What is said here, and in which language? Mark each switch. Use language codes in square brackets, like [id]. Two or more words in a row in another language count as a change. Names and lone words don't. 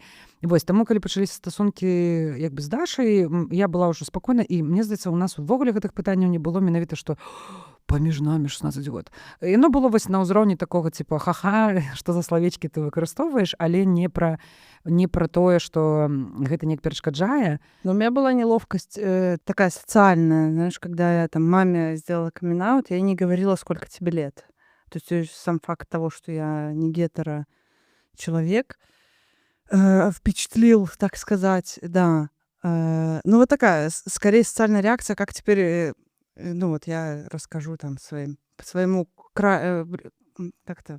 [be] Вось, таму, калі пачаліся стасункі, як бы, з Дашай, я была ўжо спакойна, і мне здаецца, у нас увогуле гэтых пытанняў не было менавіта, што паміж намі 16 год. Яно было вось на ўзроўні такога, типа, ха-ха, што за словечкі ты выкарыстоўваеш, але не пра тое, што гэта неяк перашкаджае. [ru] Но у меня была неловкость такая социальная, знаешь, когда я там маме сделала камин-аут, я не говорила, сколько тебе лет. То есть сам факт того, что я не гетеро человек, впечатлил, так сказать, да. Ну, вот такая, скорее, социальная реакция, как теперь, ну, вот я расскажу там своему как-то...